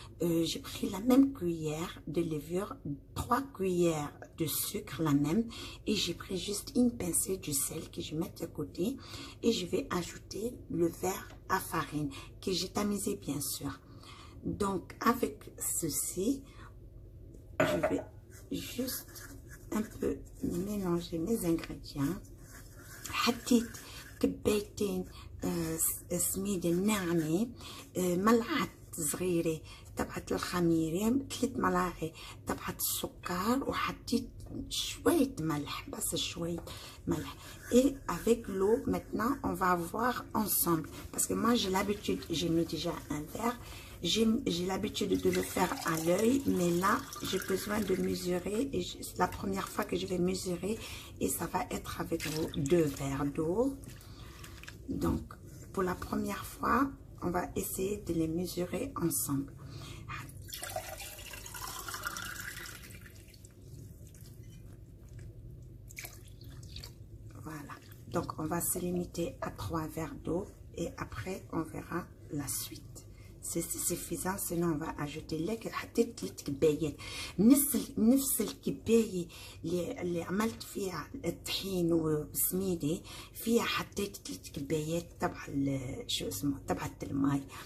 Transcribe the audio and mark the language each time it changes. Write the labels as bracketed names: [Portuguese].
[French] J'ai pris la même cuillère de levure, 3 cuillères de sucre, la même, et j'ai pris juste une pincée du sel que je mets de côté, et je vais ajouter le verre à farine que j'ai tamisé bien sûr. Donc avec ceci, je vais juste un peu mélanger mes ingrédients. [Arabic] حطيت كبايتين سميد ناعمة، ملعقة صغيرة تبعت الخميرة، 3 ملاعق تبعت السكر، وحطيت شوية ملح، بس شوية ملح. [French] Et avec l'eau, maintenant, on va voir ensemble. Parce que moi, j'ai l'habitude, j'ai mis déjà un verre. J'ai l'habitude de le faire à l'œil, mais là, j'ai besoin de mesurer. Et c'est la première fois que je vais mesurer. Et ça va être avec vos 2 verres d'eau. Donc, pour la première fois, on va essayer de les mesurer ensemble. Voilà. Donc, on va se limiter à 3 verres d'eau. Et après, on verra la suite. C'est suffisant, sinon on va ajouter [Arabic] لكن حطيت 3 كبايات نفس الكباية اللي عملت فيها الطحين وسميدي، فيها حطيت 3 كبايات تبع شو اسمه تبع الماء.